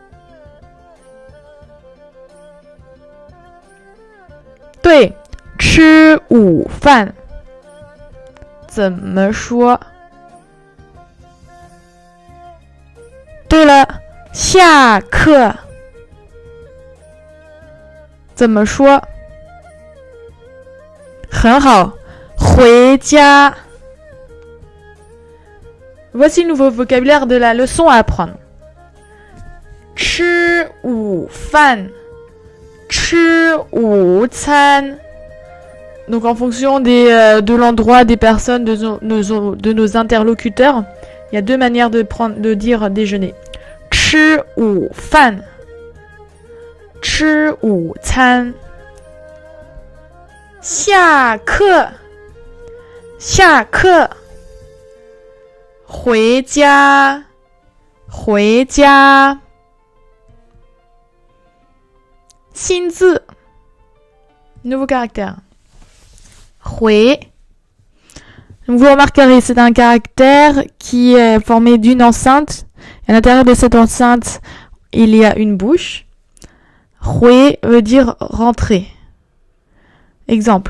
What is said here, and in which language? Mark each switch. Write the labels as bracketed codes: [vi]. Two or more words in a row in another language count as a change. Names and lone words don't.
[zh] 对，吃午饭怎么说？对了，下课怎么说？很好，回家。 [fr] Voici le nouveau vocabulaire de la leçon à apprendre. [zh] 吃午饭吃午餐. [fr] Donc en fonction de l'endroit, des personnes, de nos interlocuteurs, il y a deux manières de dire déjeuner. [zh] 吃午饭吃午餐下课下课回家回家新字 [fr] nouveau caractère 回 vous remarquerez, c'est un caractère qui est formé d'une enceinte. À l'intérieur de cette enceinte, il y a une bouche. 回 veut dire rentrer. Exemple.